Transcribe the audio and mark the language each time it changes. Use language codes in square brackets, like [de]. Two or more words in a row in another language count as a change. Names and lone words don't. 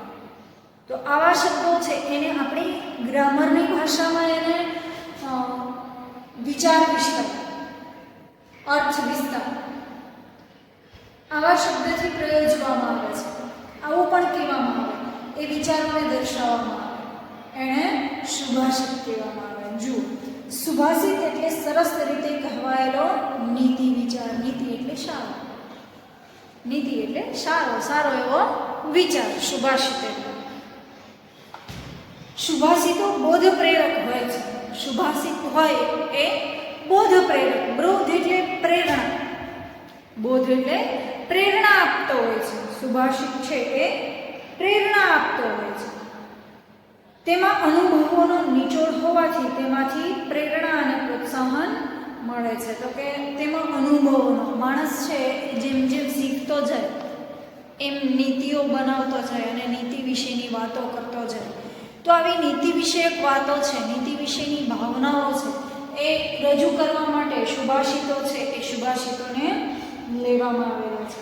[gu] તો આવા શબ્દો છે એને આપણી ગ્રામરની ભાષામાં એને વિચાર વિસ્તાર અર્થ વિસ્તાર આવા શબ્દથી પ્રયોજવામાં આવે છે। આવું પણ કહેવામાં આવે એ વિચારોને દર્શાવવામાં આવે એને શુભાષિત કહેવામાં આવે। જુઓ, શુભાષિત એટલે સરસ રીતે કહેવાયેલો નીતિ વિચાર। નીતિ એટલે સારો, નીતિ એટલે સારો સારો એવો વિચાર। શુભાષિત એટલે શુભાષિતો બોધ પ્રેરક હોય છે। શુભાષિત હોય એ બોધ પ્રેરક। બોધ એટલે પ્રેરણા, બોધ એટલે પ્રેરણા આપતો હોય છે। શુભાષિત છે એ પ્રેરણા આપતો હોય છે। તેમાં અનુભવોનો નિચોડ હોવાથી તેમાંથી પ્રેરણા અને પ્રોત્સાહન મળે છે। તો કે તેમાં અનુભવનો માણસ છે જેમ જેમ શીખતો જાય એમ નીતિઓ બનાવતો જાય અને નીતિ વિશેની વાતો કરતો જાય। તો આવી નીતિ વિષયક વાતો છે, નીતિ વિશેની ભાવનાઓ છે એ રજૂ કરવા માટે શુભાષિતો છે એ શુભાષિતોને લેવામાં આવેલા છે।